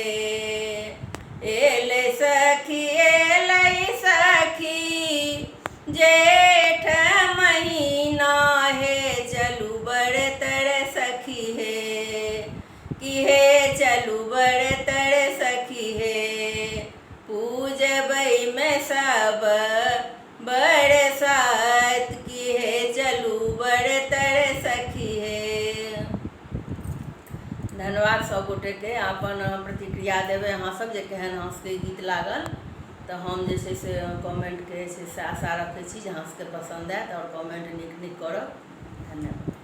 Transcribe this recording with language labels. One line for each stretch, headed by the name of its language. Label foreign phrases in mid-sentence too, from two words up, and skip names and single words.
Maithili: एलै सखी जेठ महीना, हे चलू बरतर सखी हे। कि हे चलू बरतर सखी हे। पूजबै में सब बरसात, कि हे चलू बरतर सखी हे। धन्यवाद सब गोटे के अपन प्रतिक्रिया देबै अहाँ सब जे केहन अहाँ सबके गीत लागल। तो हम जे छै से कमेंट के छै से आशा रखै छी जे अहाँ सबके पसंद आयत और कमेंट नीक करब। धन्यवाद।